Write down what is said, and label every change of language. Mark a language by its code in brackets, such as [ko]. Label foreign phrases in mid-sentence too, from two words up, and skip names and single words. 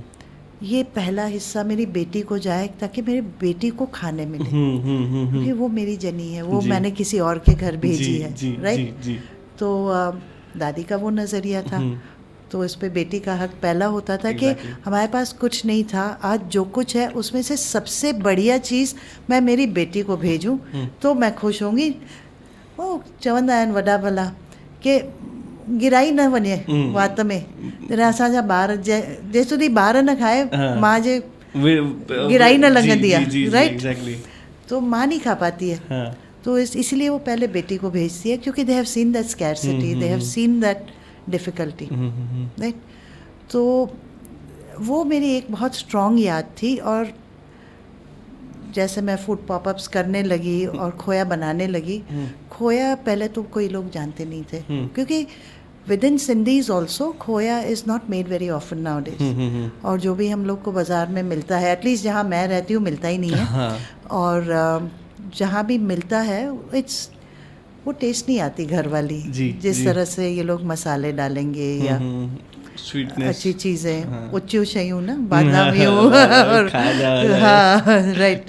[hi] ये पहला हिस्सा मेरी बेटी को जाए ताकि मेरी बेटी को खाने मिले, क्योंकि वो मेरी जनी है, वो मैंने किसी और के घर भेजी है, राइट. तो दादी का वो नज़रिया था. तो इस पे बेटी का हक पहला होता था कि हमारे पास कुछ नहीं था, आज जो कुछ है उसमें से सबसे बढ़िया चीज़ मैं मेरी बेटी को भेजूं तो मैं खुश होंगी. [sd] वो चवंदा आहिनि वॾा भला कि गिराई न वञे वात में. जॾहिं असांजा ॿार जेसि સુધી ॿार न खाए माँ जे गिराई न लॻंदी आहे, राइट. [hi] तो माँ नहीं खा पाती है. तो इसलिए वो पहले बेटी को भेजती है, क्योंकि [en] they have seen that scarcity, they have seen that difficulty, [hi] राइट. तो वो मेरी एक बहुत स्ट्रॉन्ग याद थी. और जैसे मैं फूड पॉपअप्स करने लगी और खोया बनाने लगी, खोया पहले तो कोई लोग जानते नहीं थे, क्योंकि [en] with in Sindhis also khoya is not made very often now days. [hi] और जो भी हम लोग को बाज़ार में मिलता है, एटलीस्ट जहाँ मैं रहती हूँ मिलता ही नहीं है. और जहाँ भी मिलता है इट्स वो टेस्ट नहीं आती घर वाली, जिस तरह से ये लोग मसाले डालेंगे या अच्छी चीज़ें, [sd] उच्ची शयूं ना, बादामियों, [hi] हाँ राइट.